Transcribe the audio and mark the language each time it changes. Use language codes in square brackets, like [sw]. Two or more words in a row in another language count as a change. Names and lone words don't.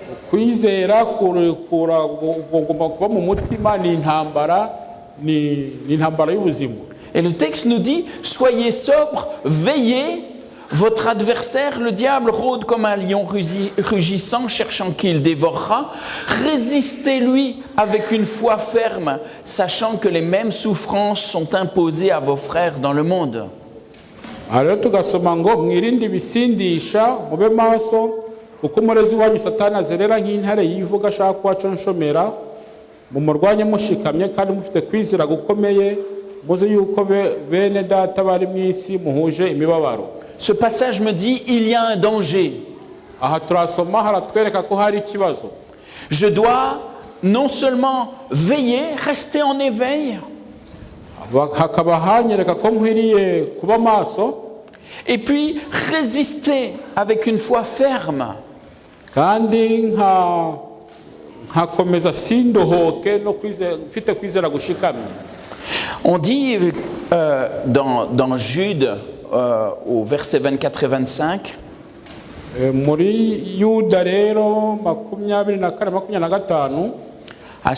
[fr] Et le texte nous dit, soyez sobres, veillez, votre adversaire, le diable, rôde comme un lion rugissant, cherchant qui il dévorera. Résistez-lui avec une foi ferme, sachant que les mêmes souffrances sont imposées à vos frères dans le monde. [rw] Alors tugasoma ngo mwirinde ibisindisha mube maso kuko umurezi wanyu Satani azerera nk'intare yivuga ashaka kubaconshomera mumurwanye mushikamye kandi mufite kwizera gukomeye muze yuko bene data bari mu isi muhuje imibabaro. [fr] Ce passage me dit il y a un danger. [rw] Aha turasoma haratwereka ko hari ikibazo. [fr] Je dois non seulement veiller, rester en éveil, et puis résister avec une foi ferme. On dit dans Jude au verset 24 et 25, à